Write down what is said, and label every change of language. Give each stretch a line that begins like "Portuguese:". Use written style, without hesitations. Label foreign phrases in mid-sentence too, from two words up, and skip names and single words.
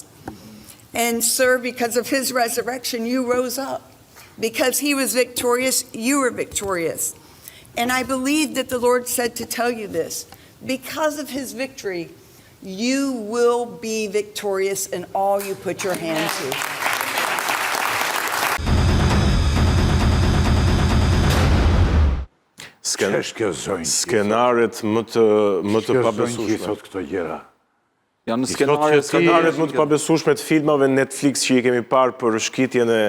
English: And sir, because of his resurrection, you rose up. Because he was victorious, you were victorious. And I believe that the Lord said to tell you this. Because of his victory, you will be victorious in all you put your hand to.
Albanian: Skenaret më të pabesueshme. Këto gjëra. Janë skenaret më të pabesueshme të filmave Netflix që i kemi parë për shkitjen e...